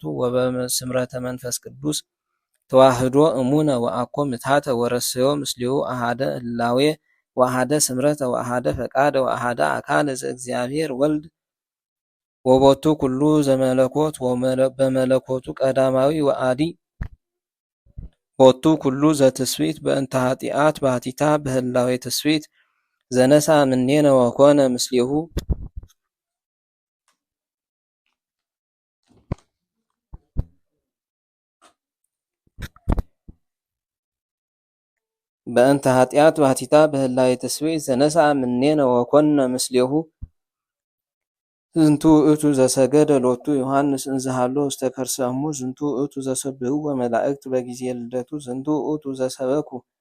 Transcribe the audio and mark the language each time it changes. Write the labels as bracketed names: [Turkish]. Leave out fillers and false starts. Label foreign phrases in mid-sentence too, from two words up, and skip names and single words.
[Geez] ወበስምረተ መንፈስ ቅዱስ ተዋህዶ እሙነ ወአኮ ምትሃተ ወረሰዮ ምስሌሁ አሃደ ህላዌ ወአሃደ ስምረተ ወአሃደ ፈቃደ ወአሃደ አካለ ዘእግዚአብሔር ወልድ ወቦቱ ኩሉ ዘመለኮት በመለኮቱ ቀዳማዊ ወአዲ ቦቱ ኩሉ ዘትስብእት በእንተ ኃጢአት ባሕቲታ በህላዌ ትስብእት ዘነሳ እምኔነ ወኮነ ምስሌሁ በእንተ ኃጢአት ባሕቲታ በህላዌ ትስብእት ዘነሳ እምኔነ ወኮነ ምስሌሁ ዝንቱ ውእቱ ዘሰገደ ሎቱ ዮሐንስ እንዘሃሎ ውስተ ከርሰ እሙ ዝንቱ ውእቱ ዘሰብህዎ መላእክት በጊዜ ልደቱ ዝንቱ ውእቱ ዘሰበኩ